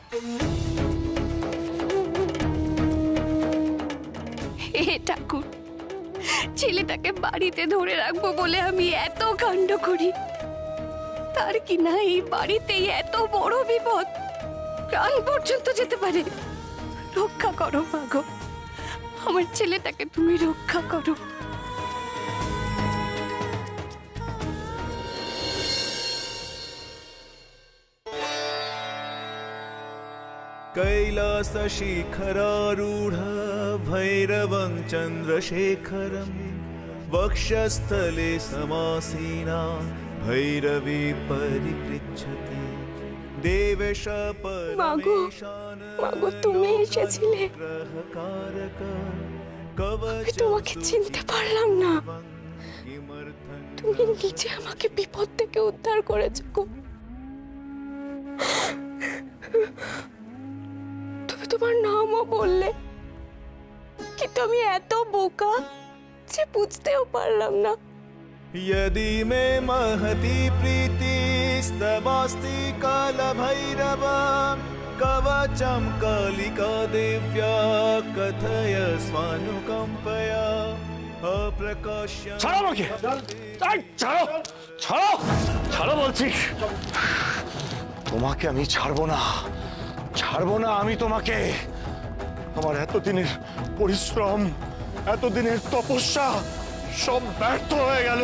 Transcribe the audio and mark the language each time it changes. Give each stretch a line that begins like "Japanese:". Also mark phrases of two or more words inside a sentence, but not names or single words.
Bangla: হে ঠাকুর, ছেলেটাকে বাড়িতে ধরে রাখবো বলে আমি এত কাণ্ড করি, তার কি না এই বাড়িতেই এত বড় বিপদ, প্রাণ পর্যন্ত যেতে পারে। রক্ষা করো মা গো, আমার ছেলেটাকে তুমি রক্ষা করো।
Sanskrit: कैलासशिखरारूढ भैरवं चन्द्रशेखरं वक्षस्थले समासीना भैरवी परिपृच्छते देवेश
Bangla: মাগো, মাগো, তুমি এসেছিলে। আমি তোমাকে চিনতে পারলাম না। তুমি নিজে আমাকে বিপদ থেকে উদ্ধার করেছো গো। তুমি তোমার নামও বললে, কিন্তু আমি এত বোকা যে বুঝতেও পারলাম না।
Sanskrit: यदि मे महती प्रीतिस्तवास्ति कालभैरव कवचं कालिका देव्या कथय स्वानुकम्पया अप्रकाश्य।
Bangla: ছাড়ো আমাকে! এই, ছাড়ো, ছাড়ো, ছাড়ো বলছি। তোমাকে আমি ছাড়বো না, ছাড়বো না আমি তোমাকে। আমার এতদিনের পরিশ্রম, এতদিনের তপস্যা সব ব্যর্থ হয়ে গেল।